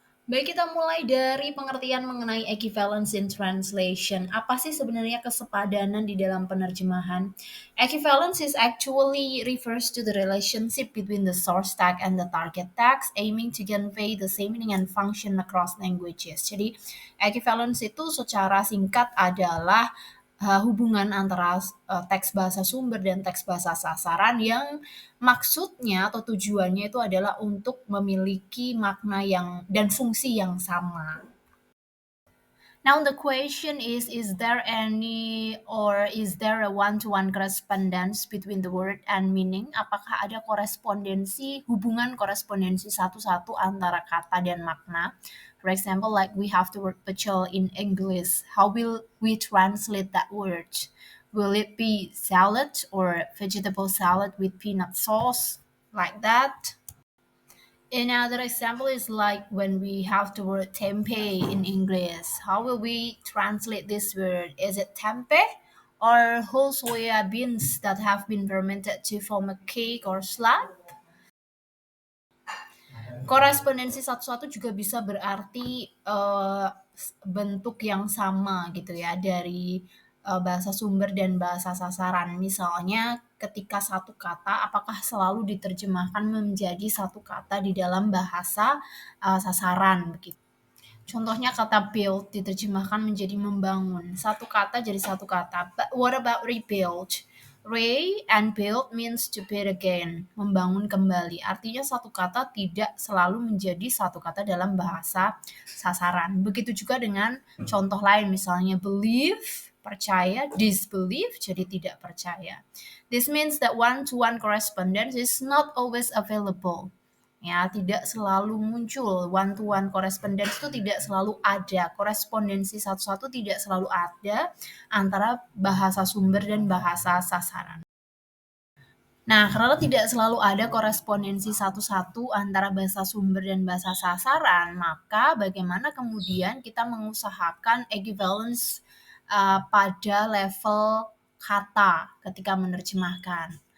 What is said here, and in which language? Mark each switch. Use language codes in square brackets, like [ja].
[id] Baik, kita mulai dari pengertian mengenai equivalence in translation. Apa sih sebenarnya kesepadanan di dalam penerjemahan? [en] Equivalence is actually refers to the relationship between the source tag and the target text, aiming to convey the same meaning and function across languages. [id] Jadi, equivalence itu secara singkat adalah hubungan antara teks bahasa sumber dan teks bahasa sasaran yang maksudnya atau tujuannya itu adalah untuk memiliki makna yang dan fungsi yang sama. [en] Now the question is there any or is there a one-to-one correspondence between the word and meaning? [id] Apakah ada korespondensi, hubungan korespondensi satu-satu antara kata dan makna? [en] For example, like we have the word pecel in English. How will we translate that word? Will it be salad or vegetable salad with peanut sauce? Like that? Another example is like when we have the word tempeh in English. How will we translate this word? Is it tempeh or whole soya beans that have been fermented to form a cake or slab? [id] Korespondensi satu-satu juga bisa berarti bentuk yang sama gitu ya dari bahasa sumber dan bahasa sasaran. Misalnya ketika satu kata apakah selalu diterjemahkan menjadi satu kata di dalam bahasa sasaran begitu. Contohnya kata build diterjemahkan menjadi membangun. Satu kata jadi satu kata. But what about rebuild? [en] Re and build means to build again, membangun kembali. [id] Artinya satu kata tidak selalu menjadi satu kata dalam bahasa sasaran. Begitu juga dengan contoh lain, misalnya believe, percaya, disbelieve, jadi tidak percaya. [en] This means that one-to-one correspondence is not always available. [id] Ya, tidak selalu muncul one-to-one correspondence itu tidak selalu ada. Korespondensi satu-satu tidak selalu ada antara bahasa sumber dan bahasa sasaran. Nah, karena tidak selalu ada korespondensi satu-satu antara bahasa sumber dan bahasa sasaran, maka bagaimana kemudian kita mengusahakan equivalence pada level kata ketika menerjemahkan.